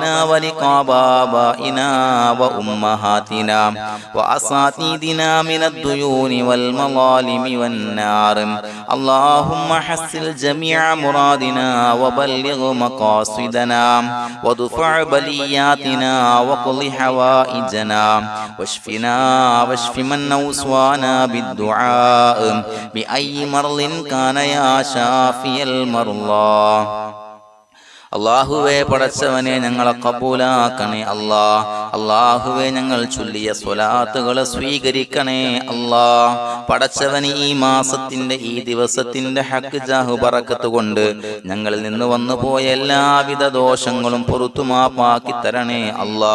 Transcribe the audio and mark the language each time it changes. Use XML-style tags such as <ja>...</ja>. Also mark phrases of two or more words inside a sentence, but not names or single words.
<ar>ورقاب آبائنا وأمهاتنا وأساتذتنا من الديون والمظالم والنار اللهم حصل جميع مرادنا وبلغ مقاصدنا وادفع بلياتنا وقض حوائجنا واشفنا واشف من أوصانا بالدعاء بأي مرض كان يا شافي المرضى.</ar> <ml>അള്ളാഹുവേ പടച്ചവനെ ഞങ്ങളെ കബൂലാക്കണേ അല്ലാ. അള്ളാഹുവേ ഞങ്ങൾ ചൊല്ലിയ സ്വലാത്തുകളെ സ്വീകരിക്കണേ അല്ലാ. പടച്ചവന് ഈ മാസത്തിന്റെ ഈ ദിവസത്തിന്റെ ഹക്ക് ജാഹു ബറക്കത്ത് കൊണ്ട് ഞങ്ങളിൽ നിന്ന് വന്നുപോയ എല്ലാവിധ ദോഷങ്ങളും പുറത്തുമാപ്പാക്കി തരണേ അല്ലാ.</ml>